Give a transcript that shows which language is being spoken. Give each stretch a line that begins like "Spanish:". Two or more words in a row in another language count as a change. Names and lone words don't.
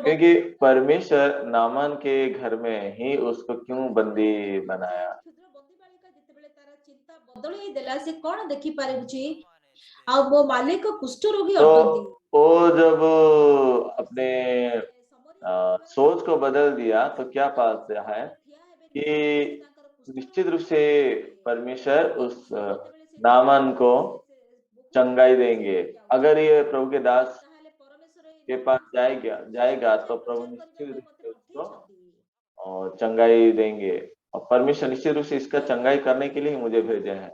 Hindi: क्योंकि परमेश्वर नामान के घर में ही उसको क्यों बंदी बनाया?
Odia: କ୍ଷୁଦ୍ର ବନ୍ଦୀ ବାଳିକା ଯେତେବେଳେ ତାର ଚିନ୍ତା ବଦଳେଇ ଦେଲା ସେ କଣ ଦେଖି ପାରୁଛି ଆଉ ମୋ ମାଲିକ କୁଷ୍ଠରୋଗୀ
Hindi: तो
Odia: ଅଟନ୍ତି
Hindi: वो जब अपने सोच को बदल दिया तो क्या पाता है कि निश्चित रूप से परमेश्वर उस नामान को चंगाई देंगे। अगर ये प्रभु के दास के पास जाएगा तो प्रभु निश्चित रूप से उसको चंगाई देंगे और परमेश्वर निश्चित रूप से इसका चंगाई करने के लिए ही मुझे भेजे हैं।